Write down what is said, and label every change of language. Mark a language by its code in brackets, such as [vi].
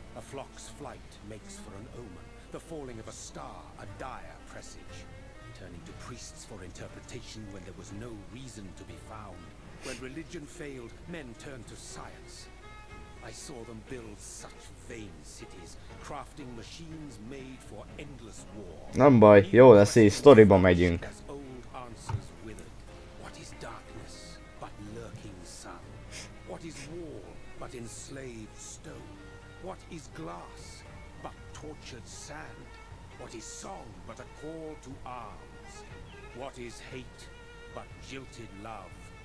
[en] A flock's flight makes for an omen, the falling of a star a dire presage. Turning to priests for interpretation when there was no reason to be found. When religion failed, men turned to science. I saw them build such vain cities, crafting machines made for endless war. [hu] Nem baj, jó lesz így, sztoriba megyünk. [en] As old answers withered. What is darkness but lurking sun? What is wall but enslaved stone? What is glass but tortured sand? What is song but a call to arms? What is hate but jilted love?